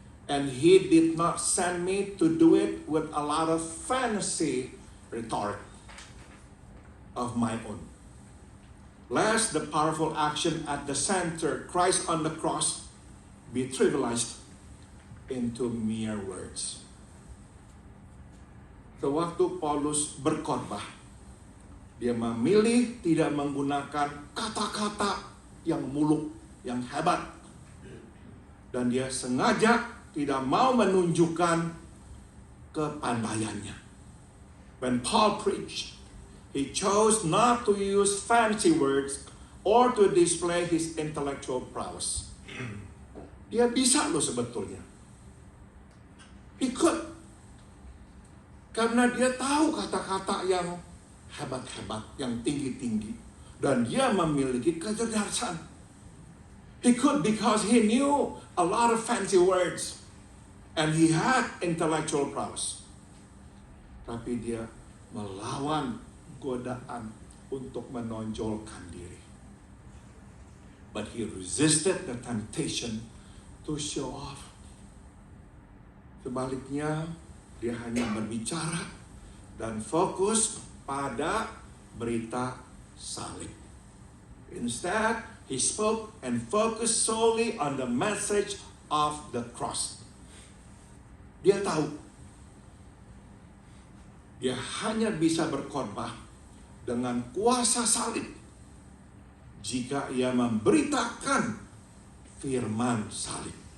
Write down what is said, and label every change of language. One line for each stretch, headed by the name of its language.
English: And he did not send me to do it with a lot of fancy rhetoric of my own, lest the powerful action at the center, Christ on the cross, be trivialized into mere words.
Indonesian: Sewaktu Paulus berkhotbah, dia memilih tidak menggunakan kata-kata yang muluk, yang hebat. Dan dia sengaja tidak mau menunjukkan kepandaiannya.
English: When Paul preached, he chose not to use fancy words or to display his intellectual prowess.
Indonesian: Dia bisa loh sebetulnya.
English: He could.
Indonesian: Karena dia tahu kata-kata yang hebat-hebat, yang tinggi-tinggi. Dan dia memiliki kecerdasan.
English: He could because he knew a lot of fancy words. And he had intellectual prowess.
Indonesian: Tapi dia melawan godaan untuk menonjolkan diri.
English: But he resisted the temptation to show off.
Indonesian: Sebaliknya, dia hanya berbicara dan fokus pada berita salib.
English: Instead, he spoke and focused solely on the message of the cross.
Indonesian: Dia tahu dia hanya bisa berkhotbah dengan kuasa salib jika ia memberitakan firman salib.